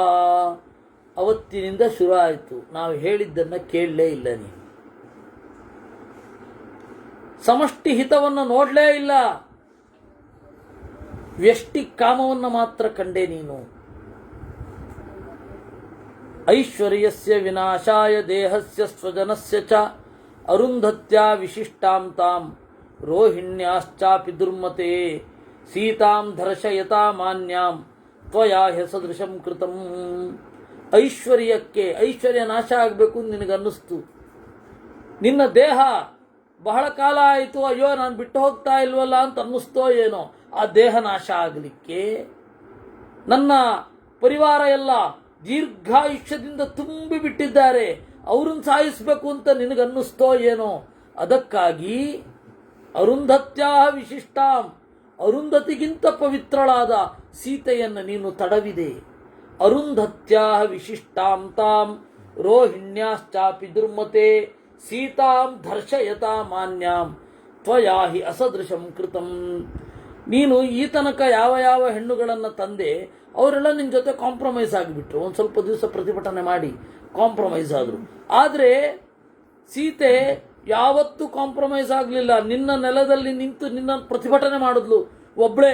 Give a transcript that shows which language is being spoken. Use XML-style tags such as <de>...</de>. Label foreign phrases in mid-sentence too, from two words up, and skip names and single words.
<kn>ಅವತ್ತಿನಿಂದ ಶುರು ಆಯಿತು. ನಾವು ಹೇಳಿದ್ದನ್ನು ಕೇಳಲೇ ಇಲ್ಲ ನೀನು. ಸಮಷ್ಟಿ ಹಿತವನ್ನು ನೋಡಲೇ ಇಲ್ಲ, ವ್ಯಷ್ಟಿ ಕಾಮವನ್ನು ಮಾತ್ರ ಕಂಡೆ ನೀನು.</kn> <sa>ಐಶ್ವರ್ಯಸ್ಯ ವಿನಾಶಾಯ ದೇಹಸ್ಯ ಸ್ವಜನಸ್ಯ ಚ ಅರುಂಧತ್ಯಾ ವಿಶಿಷ್ಟಾಂ ತಾಂ ರೋಹಿಣ್ಯಾಶ್ಚಾಪಿ ದುರ್ಮತೆ ಸೀತಾಂ ದರ್ಶಯತಾ ಮಾನ್ಯಾಂ ತ್ವಯಾ ಹೆಸದೃಶಂ ಕೃತಂ.</sa> <kn>ಐಶ್ವರ್ಯ ನಾಶ ಆಗಬೇಕು ನಿನಗನ್ನಿಸ್ತು. ನಿನ್ನ ದೇಹ ಬಹಳ ಕಾಲ ಆಯಿತು, ಅಯ್ಯೋ ನಾನು ಬಿಟ್ಟು ಹೋಗ್ತಾ ಇಲ್ವಲ್ಲ ಅಂತ ಅನ್ನಿಸ್ತೋ ಏನೋ. ಆ ದೇಹ ನಾಶ ಆಗಲಿಕ್ಕೆ ನನ್ನ ಪರಿವಾರ ಎಲ್ಲ ದೀರ್ಘಾಯುಷ್ಯದಿಂದ ತುಂಬಿ ಬಿಟ್ಟಿದ್ದಾರೆ, ಅವ್ರನ್ನ ಸಾಯಿಸಬೇಕು ಅಂತ ನಿನಗನ್ನಿಸ್ತೋ ಏನೋ. ಅದಕ್ಕಾಗಿ</kn> <sa>ಅರುಂಧತ್ಯಾ ವಿಶಿಷ್ಟಾಂ,</sa> <kn>ಅರುಂಧತಿಗಿಂತ ಪವಿತ್ರಳಾದ ಸೀತೆಯನ್ನು ನೀನು ತಡವಿದೆ.</kn> <sa>ಅರುಂಧತ್ಯಾ ವಿಶಿಷ್ಟಾಂ ತಾಂ ರೋಹಿಣ್ಯಾಶ್ಚಾಪಿ ದುರ್ಮತೆ ಸೀತಾಂ ದರ್ಶಯತಾ ಮಾನ್ಯಾಂ ತ್ವಯಾ ಹಿ ಅಸದೃಶಂ ಕೃತಂ.</sa> <kn>ನೀನು ಈ ತನಕ ಯಾವ ಯಾವ ಹೆಣ್ಣುಗಳನ್ನು ತಂದೆ ಅವರೆಲ್ಲ ನಿನ್ನ ಜೊತೆ ಕಾಂಪ್ರಮೈಸ್ ಆಗಿಬಿಟ್ರು. ಒಂದು ಸ್ವಲ್ಪ ದಿವಸ ಪ್ರತಿಭಟನೆ ಮಾಡಿ ಕಾಂಪ್ರಮೈಸ್ ಆದರು. ಆದರೆ ಸೀತೆ ಯಾವತ್ತೂ ಕಾಂಪ್ರಮೈಸ್ ಆಗಲಿಲ್ಲ. ನಿನ್ನ ನೆಲದಲ್ಲಿ ನಿಂತು ನಿನ್ನ ಪ್ರತಿಭಟನೆ ಮಾಡಿದ್ಲು ಒಬ್ಬಳೇ.</kn>